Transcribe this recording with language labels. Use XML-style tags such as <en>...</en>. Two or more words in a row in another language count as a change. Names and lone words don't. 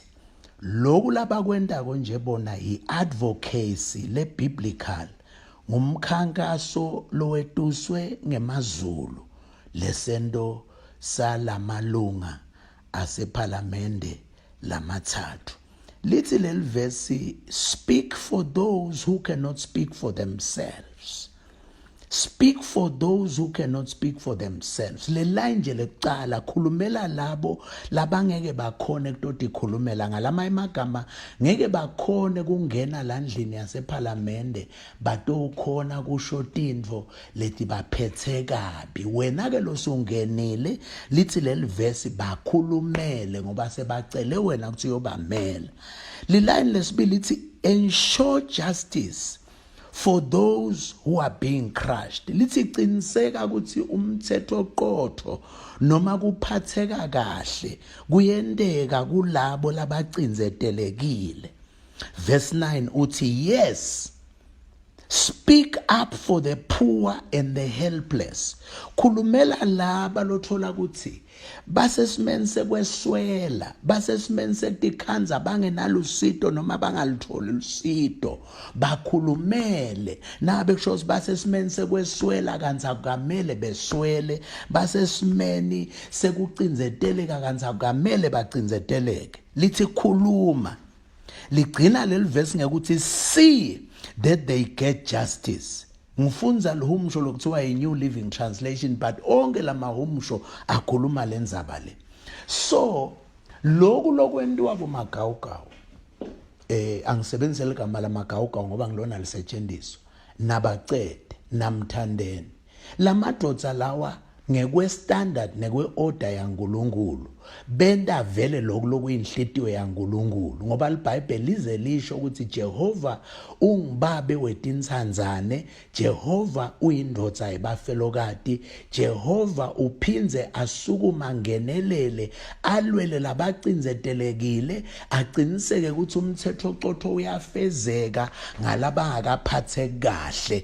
<ss>Lokhu labakwenda konje bona i-advocacy le-biblical ngumkhankaso lowetuswe ngemazulu lesento salamalunga asephalamende lamathathu. Lithi leli verse,</ss> <en>speak for those who cannot speak for themselves. Speak for those who cannot speak for themselves.</en> <ss>Le line nje lecala khulumela labo labangeke bakhone kutoti khulumela ngalama emagama ngeke bakhone kungena landlini yasephalamende batokhona kusho tintfo leti baphethe kabi. Wena ke losungenile lithi leli verse bakhulumele ngoba sebacele wena ukuthi uyobamela. Li line lesibili lithi</ss> <en>ensure justice for those who are being crushed.</en> <ss>Lithi qiniseka ukuthi umthetho oqotho noma kuphatheka kahle kuyendeka kulabo labacinzetelekile. Verse 9 uthi</ss> <en>yes, speak up for the poor and the helpless.</en> <ss>Khulumela laba lothola ukuthi basesimeni sekweswela, basesimeni setikhanza bangenalusito noma bangalutholi lusito, bakhulumele. Nabe kusho basesimeni sekweswela kanza kumele beswele, basesimeni sekucinzeteleka kanza kumele bacinzeteleke. Lithi khuluma. Ligcina leli verse ngekuthi</ss> <en>see that they get justice.</en> <ss>Ngifunza lomsho lokuthiwa i-New Living Translation, but onke lamahumsho akhuluma lenzaba le. So lokhu lokwentiwa kumagawugawu angisebenzisele igama lamagawugawu ngoba ngilona lisetshenziswa nabacede namthandeni. Lamadodza lawa ngekwe-standard nekwe-order yaNkulunkulu benda vele lokhu lokuyinhlitiyo yaNkulunkulu ngoba iBhayibheli lize lisho ukuthi Jehova ungibabe wetintsandzane, Jehova uyindodza yebafelokati, Jehova uphinze asukuma ngenelele alwele labacinzetelekile, aqiniseke ukuthi umthetho oqotho uyafezeka ngalabangakaphatheki kahle.</ss>